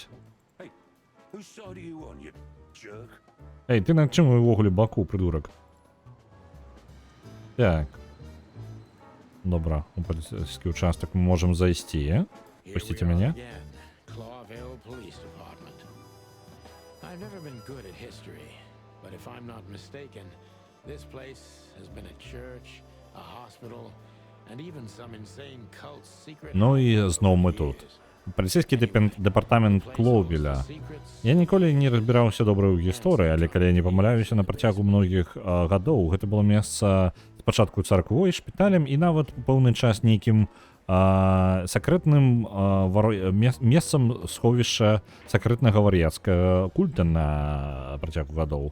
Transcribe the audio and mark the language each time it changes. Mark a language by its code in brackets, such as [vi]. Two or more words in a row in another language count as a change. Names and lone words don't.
[en] Hey, whose side are you on, you jerk? [be] Эй, ты на чым увогуле баку, придурак? [uk] Так. Добра, у поліцейський участок ми можемо зайти. [en] Here [ru] Пустите [en] we are [ru] меня. [en] again, Clawville Police Department. I've never been good at history, but if I'm not mistaken, this place has been a church, a hospital, and even some insane cult's secret. [be] Ну і [en] home [be] зноў мы [en] over [be] тут. [en] years. [be] Паліцейський дэпартамент Клоўвіля. Я ніколі не разбіраўся добра ў гісторыі, але калі я не памыляюся, на працягу многіх гадоў гэта было месца спачатку царквой, шпіталем і нават пэўны час нейкім сакрэтным месцам сховішча сакрэтнага вар'яцкага культа на працягу гадоў.